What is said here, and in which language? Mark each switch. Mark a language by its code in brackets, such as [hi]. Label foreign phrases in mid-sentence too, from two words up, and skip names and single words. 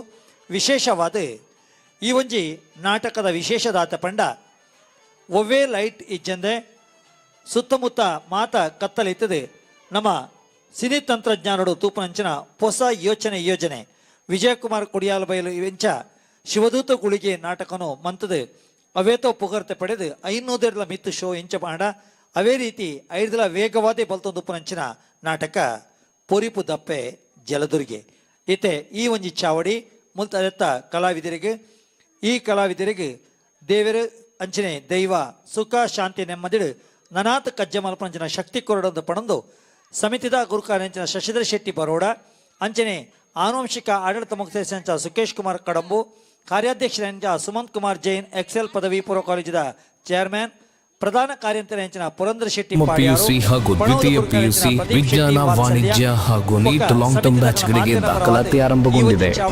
[tcy] ವಿಶೇಷವಾದ ಈ ಒಂಜಿ ನಾಟಕದ ವಿಶೇಷದಾತ ಪಂಡ ಒವ್ವೇ ಲೈಟ್ ಇಜ್ಜಂದೆ ಸುತ್ತಮುತ್ತ ಮಾತ ಕತ್ತಲಿತ್ತದೆ ನಮ್ಮ ಸಿನಿ ತಂತ್ರಜ್ಞಾನಡು ತೂಪನಂಚಿನ ಹೊಸ ಯೋಜನೆ ವಿಜಯಕುಮಾರ್ ಕೊಡಿಯಾಲ ಬಯಲು ವೆಂಚ ಶಿವದೂತ ಗುಳಿಗೆ ನಾಟಕನು ಮಂತದು ಅವೇತೋ ಪುಗರ್ತೆ ಪಡೆದು 500 ಮಿತ್ತು ಶೋ ಎಂಚ ಮಾಡ ಅವೇ ರೀತಿ 5 ವೇಗವಾದೇ ಬಲ್ತೊಂದು ಉಪನಂಚಿನ ನಾಟಕ ಪೊರಿಪು ದಪ್ಪೆ ಜಲದುರ್ಗೆ. ಈತೆ ಈ ಒಂಜಿ ಚಾವಡಿ ಮುಲ್ತದೆತ್ತ ಕಲಾವಿದರಿಗೆ ಈ ಕಲಾವಿದರಿಗೆ ದೇವರು ಅಂಚನೆ ದೈವ ಸುಖ ಶಾಂತಿ ನೆಮ್ಮದಿಡು ನನಾತ್ ಕಜ್ಜ ಮಲ್ಪಂಚಿನ ಶಕ್ತಿ ಕೊರಡೊಂದು ಪಣಂದು ಸಮಿತಿದ ಗುರುಕಾರಂಚಿನ ಶಶಿಧರ್ ಶೆಟ್ಟಿ ಬರೋಡ ಅಂಚನೆ ಆನುವಂಶಿಕ ಆಡಳಿತ ಮುಖ್ಯಸ್ಥರಂಚ ಸುಕೇಶ್ ಕುಮಾರ್ ಕಡಂಬು ಕಾರ್ಯಾಧ್ಯಕ್ಷರಂಚ ಸುಮಂತ್ ಕುಮಾರ್ ಜೈನ್ ಎಕ್ಸೆಲ್ ಪದವಿ ಪೂರ್ವ ಕಾಲೇಜಿನ ಚೇರ್ಮನ್ ಪ್ರಧಾನ ಕಾರ್ಯಂತರ ಪುರಂದರ ಶೆಟ್ಟಿ [kn] ಪಿಯುಸಿ ಹಾಗೂ ದ್ವಿತೀಯ ಪಿಯುಸಿ ವಿಜ್ಞಾನ ವಾಣಿಜ್ಯ ಹಾಗೂ ನೀಟ್ [en] long term [kn] ಬ್ಯಾಚ್ಗಳಿಗೆ ದಾಖಲಾತಿ ಆರಂಭಗೊಂಡಿದೆ.